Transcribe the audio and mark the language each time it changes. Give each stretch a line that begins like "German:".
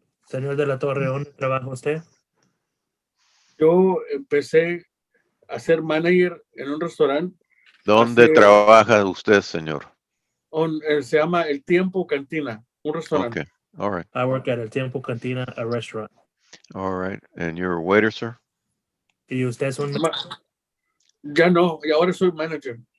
Spanish: Señor De La Torre, ¿dónde trabaja usted? Yo empecé a ser manager en un restaurante. ¿Dónde trabaja usted, señor? Se llama El Tiempo Cantina, un restaurante.
English: Okay, all right. I work at El Tiempo Cantina, a restaurant. All right, and you're a waiter, sir?
Spanish: ¿Y usted es un? Ya no, y ahora soy manager.